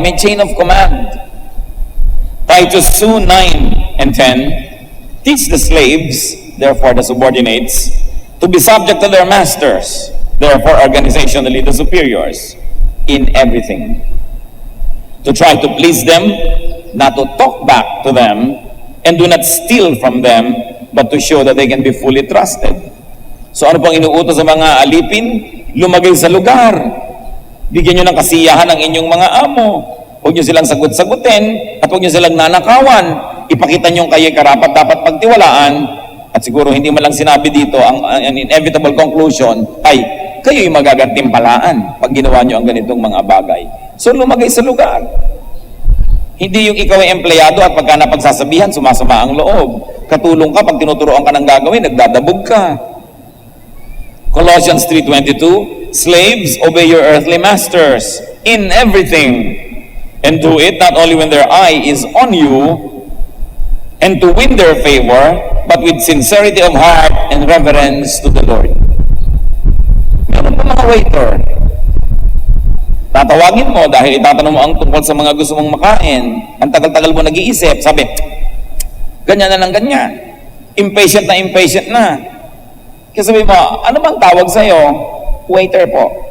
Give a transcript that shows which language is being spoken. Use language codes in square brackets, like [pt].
[tl] May [en] chain of command. Titus 2:9-10, teach the slaves, therefore the subordinates, to be subject to their masters, therefore organizationally the superiors, in everything. To try to please them, not to talk back to them, and do not steal from them, but to show that they can be fully trusted. [tl] So ano pang inuutos sa mga alipin? Lumagay sa lugar. Bigyan nyo ng kasiyahan ang inyong mga amo. Huwag nyo silang sagot-sagutin at huwag nyo silang nanakawan. Ipakita nyo kayo karapat dapat pagtiwalaan. At siguro hindi man lang sinabi dito, ang inevitable conclusion ay kayo'y magagantimpalaan pag ginawa nyo ang ganitong mga bagay. So lumagay sa lugar. Hindi yung ikaw ay empleyado at pagka napagsasabihan, sumasama ang loob. Katulong ka, pag tinuturoan ka ng gagawin, nagdadabog ka. [en] Colossians 3:22, slaves, obey your earthly masters in everything, and do it not only when their eye is on you, and to win their favor, but with sincerity of heart and reverence to the Lord. [tl] Meron pa mga waiter, tatawagin mo dahil itatanong mo ang tungkol sa mga gusto mong makain. Ang tagal-tagal mo nag-iisip, sabi, ganyan na lang ganyan. Impatient na. Kasi sabi mo, ano bang tawag sa'yo? Waiter po.